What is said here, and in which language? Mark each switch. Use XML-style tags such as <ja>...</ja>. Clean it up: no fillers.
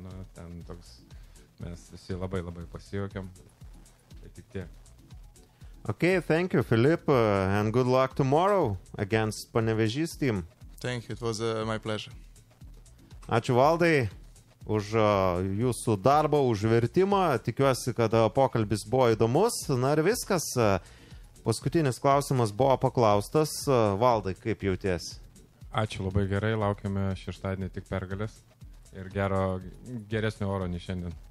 <lt>Nu, ten toks, mes visi labai pasijuokėm. Tai tik tiek.</lt> <en>Okay, thank you, Philip, and good luck tomorrow against Panevėžys team. Thank you, it was my pleasure.</en> <lt>Ačiū Valdai už jūsų darbą, už vertimą. Tikiuosi, kad pokalbis buvo įdomus. Na ir viskas. Paskutinis klausimas buvo paklaustas. Valdai, kaip jautiesi? Ačiū labai gerai, laukiame šeštadienį tik pergalės ir geresnio oro nei šiandien.</lt>